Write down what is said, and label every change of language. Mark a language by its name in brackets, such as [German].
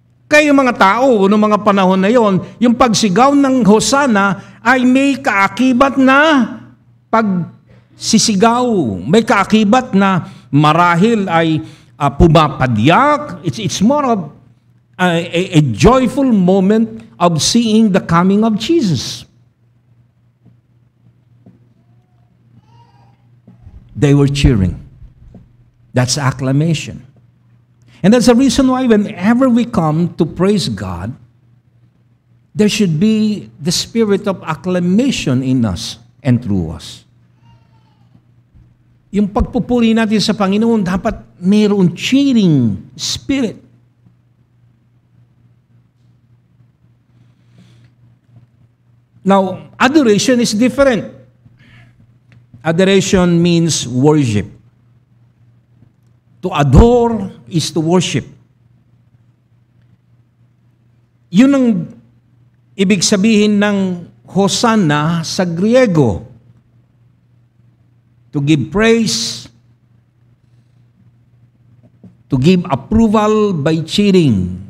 [Filipino] Kaya yung mga tao, noong mga panahon na yon, yung pagsigaw ng Hosanna ay may kaakibat na pagsisigaw. May kaakibat na marahil ay pumapadyak. [English] It's more of a joyful moment of seeing the coming of Jesus. They were cheering. That's acclamation. And that's the reason why whenever we come to praise God, there should be the spirit of acclamation in us and through us. [Filipino] Yung pagpupuri natin sa Panginoon, dapat mayroong cheering spirit. [English] Now, adoration is different. Adoration means worship. To adore is to worship. [Filipino] Yun ang ibig sabihin ng Hosanna sa Griego. [English] To give praise, to give approval by cheering.